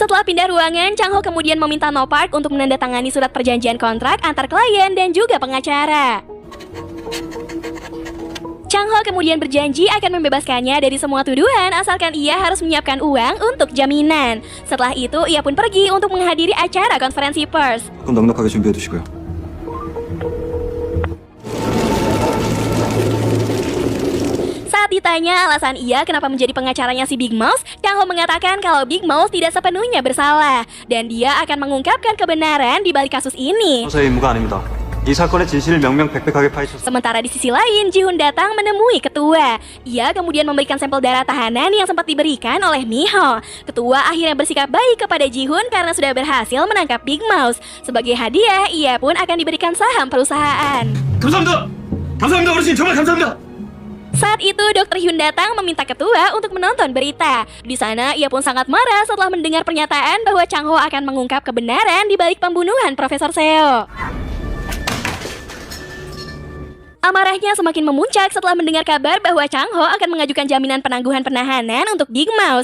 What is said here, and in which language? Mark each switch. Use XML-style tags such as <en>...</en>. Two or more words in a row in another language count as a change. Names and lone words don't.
<id>Setelah pindah ruangan, Chang Ho kemudian meminta No Park untuk menandatangani surat perjanjian kontrak antar klien dan juga pengacara. Chang Ho kemudian berjanji akan membebaskannya dari semua tuduhan asalkan ia harus menyiapkan uang untuk jaminan. Setelah itu, ia pun pergi untuk menghadiri acara konferensi pers.</id> <ko>그럼 넉넉하게 준비해 두시고요.</ko> <id>Saat ditanya alasan ia kenapa menjadi pengacaranya si Big Mouse, Chang Ho mengatakan kalau Big Mouse tidak sepenuhnya bersalah dan dia akan mengungkapkan kebenaran di balik kasus ini.</id> <ko>조사의 임무가 아닙니다. 이 사건의 진실을 명명백백하게 파헤쳐서</ko> <id>Sementara di sisi lain, Ji-hoon datang menemui ketua. Ia kemudian memberikan sampel darah tahanan yang sempat diberikan oleh Miho. Ketua akhirnya bersikap baik kepada Ji-hoon karena sudah berhasil menangkap Big Mouse. Sebagai hadiah, ia pun akan diberikan saham perusahaan.</id> <ko>감사합니다. 감사합니다, 어르신. 정말 감사합니다.</ko> <id>Saat itu, Dr. Hyun datang meminta ketua untuk menonton berita. Di sana, ia pun sangat marah setelah mendengar pernyataan bahwa Chang Ho akan mengungkap kebenaran di balik pembunuhan Profesor Seo. Amarahnya semakin memuncak setelah mendengar kabar bahwa Chang Ho akan mengajukan jaminan penangguhan penahanan untuk Big Mouse.</id>